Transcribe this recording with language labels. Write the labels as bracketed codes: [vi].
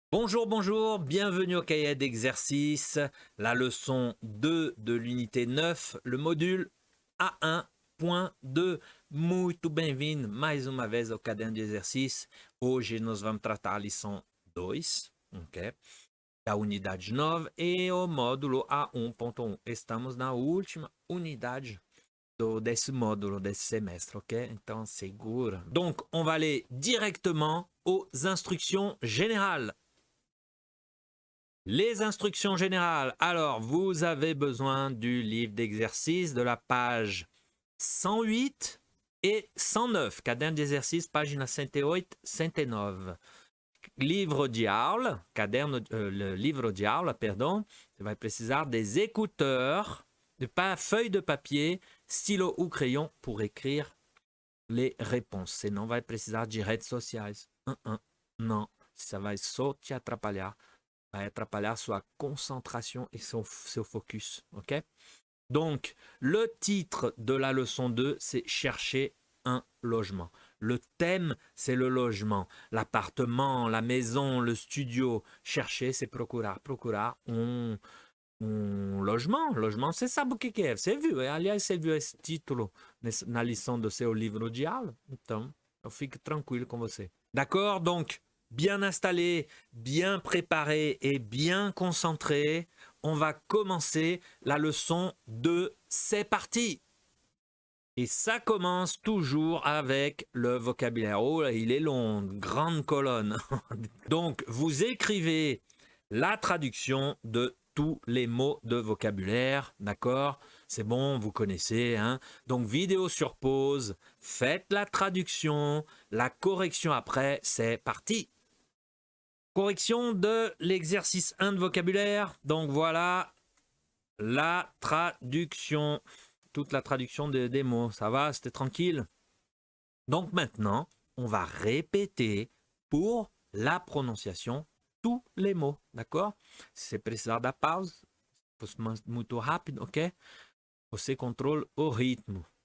[fr] Bonjour, bonjour, bienvenue au cahier d'exercice, la leçon 2 de l'unité 9, le module A1.2. [pt] Muito bem-vindo mais uma vez ao caderno de exercício. Hoje nós vamos tratar a lição 2, ok? Da unidade 9 e o módulo A1.1. Estamos na última unidade desse módulo, desse semestre, ok? Então segura. [fr] Donc, on va aller directement aux instructions générales. Les instructions générales. Alors, vous avez besoin du livre d'exercice de la page 108 et 109. [pt] Caderno d'exercice, página 108, 109. Livre de aula, caderno, [fr] le livre [pt] de aula, perdão. Você vai precisar [fr] des écouteurs, feuilles de papier, stylo ou crayon pour écrire les réponses. [pt] Senão vai precisar de redes sociais. Não, ça vai só te atrapalhar. Va atrapalhar sua concentration et seu focus. Ok? [fr] Donc, le titre de la leçon 2, c'est chercher un logement. Le thème, c'est le logement. L'appartement, la maison, le studio. Chercher, c'est procurar. [pt] Procurar logement. Logement, você sabe o que é. Você viu. Aliás, você viu esse título na lição do seu livro de aula? Então, eu fico tranquilo com você. [fr] D'accord? Donc, bien installé, bien préparé et bien concentré, on va commencer la leçon 2. C'est parti! Et ça commence toujours avec le vocabulaire. Oh, là, il est long, grande colonne. Donc, vous écrivez la traduction de tous les mots de vocabulaire, d'accord? C'est bon, vous connaissez, hein? Donc, vidéo sur pause, faites la traduction, la correction après, c'est parti! Correction de l'exercice 1 de vocabulaire. Donc voilà la traduction. Toute la traduction des mots. Ça va? C'était tranquille? Donc maintenant, on va répéter pour la prononciation tous les mots. D'accord? [pt] Se você precisar da pausa, fosse muito rápido, ok? [fr] Você contrôle au rythme.